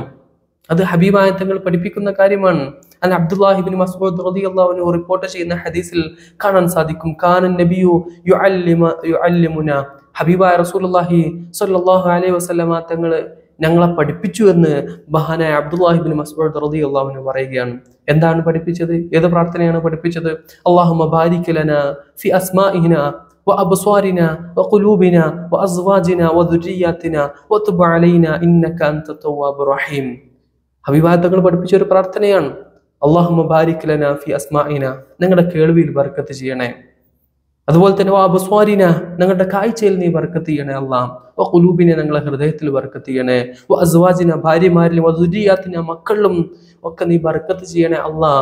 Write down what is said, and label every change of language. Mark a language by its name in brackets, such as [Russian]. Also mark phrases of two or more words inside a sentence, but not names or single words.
[Malayalam] അത് ഹബീബായ തങ്ങൾ പഠിപ്പിക്കുന്ന കാര്യമാണ്. അൽ അബ്ദുല്ലാഹി ഇബ്നു മസ്ഊദ് [Arabic] رضي الله عنه [Malayalam] റിപ്പോർട്ട് ചെയ്യുന്ന ഹദീസിൽ കാണാൻ സാധിക്കും, [Arabic] كان النبي يعلمنا, [Malayalam] ഹബീബായ റസൂലുള്ളാഹി [Arabic] صلى الله عليه وسلم [Malayalam] തങ്ങൾ ഞങ്ങളെ പഠിപ്പിച്ചു എന്ന് മഹാനായ അബ്ദുല്ലാഹി ഇബ്നു മസ്ഊദ് [Arabic] رضي الله عنه [Malayalam] പറയുകയാണ്. എന്താണ് പഠിപ്പിച്ചത്? ഏത് പ്രാർത്ഥനയാണ് പഠിപ്പിച്ചത്? [Arabic] اللهم بارك لنا في أسماعنا وأبصارنا وقلوبنا وأزواجنا وذرياتنا وتب علينا إنك أنت التواب الرحيم. [Malayalam] ഹബീബായ തങ്ങൾ പഠിപ്പിച്ച ഒരു പ്രാർത്ഥനയാണ്. [Arabic] اللهم بارك لنا في أسماعنا, [Malayalam] ഞങ്ങളുടെ കേൾവിയിൽ ബർക്കത്ത് ചെയ്യണേ. അതുപോലെ തന്നെ വഅബ്സ്വാരിന, ഞങ്ങളുടെ കാഴ്ചയിൽ നീ ബർക്കത്ത് ചെയ്യണേ അല്ലാഹ്. വഖുലൂബിന, ഞങ്ങളുടെ ഹൃദയത്തിൽ ബർക്കത്ത് ചെയ്യണേ. വഅസ്വാജിന, ഭാര്യമാരിലും വദുരിയാത്തിന, മക്കളിലും ഒക്കെ നീ ബർക്കത്ത് ചെയ്യണേ അല്ലാഹ്.